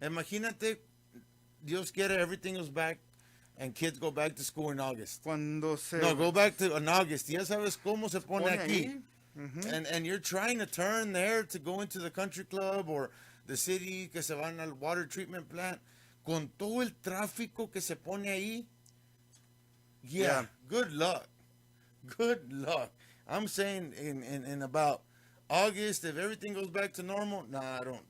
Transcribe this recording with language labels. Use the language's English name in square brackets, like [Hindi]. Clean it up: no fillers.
[English] Imagínate, Dios quiera, everything goes back, and kids go back to school in August. [Spanish] Cuando se [English] No, go back to in August. Ya sabes cómo se pone [Spanish] pone aquí. ahí, ujú. [English] And you're trying to turn there to go into the country club or the city que se van al water treatment plant. [Spanish] Con todo el tráfico que se pone ahí. [English] Yeah. Good luck. Good luck. I'm saying in about August, if everything goes back to normal, nah, I don't.